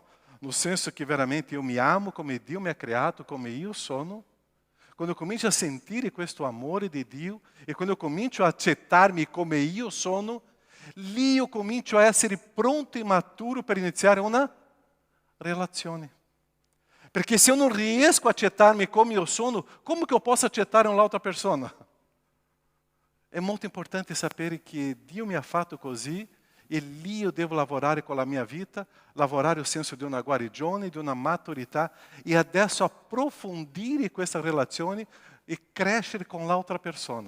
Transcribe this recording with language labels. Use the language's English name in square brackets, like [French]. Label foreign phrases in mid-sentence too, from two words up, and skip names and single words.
[Italian] No senso che veramente io mi amo come Dio mi ha creato, come io sono, quando eu comincio a sentire questo amore di Dio e quando eu comincio a accettarmi come io sono, lì io comincio a essere pronto e maturo per iniziare una relazione. Perché se eu non riesco a accettarmi come io sono, [Portuguese] como que eu posso [Italian] accettare un'altra persona? È molto importante sapere che Dio mi ha fatto così e lì io devo lavorare con la mia vita, lavorare il senso di una guarigione, di una maturità e adesso approfondire questa relazione e crescere con l'altra persona.